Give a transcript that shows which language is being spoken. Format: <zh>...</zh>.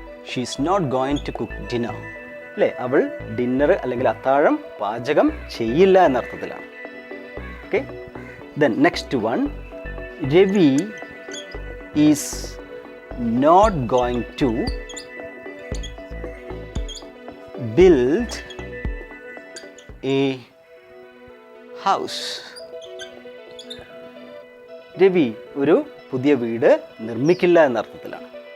<en>She is not going to cook dinner.</en> <ml>അല്ലേ? അവൾ dinner അല്ലെങ്കിൽ അത്താഴം പാചകം ചെയ്യില്ല എന്നർത്ഥത്തിലാണ്. Okay.</ml> <en>Then next one, Ravi is not going to build a house.</en> <ml>Ravi ഒരു പുതിയ വീട് നിർമ്മിക്കില്ല എന്നർത്ഥത്തിലാണ്.</ml>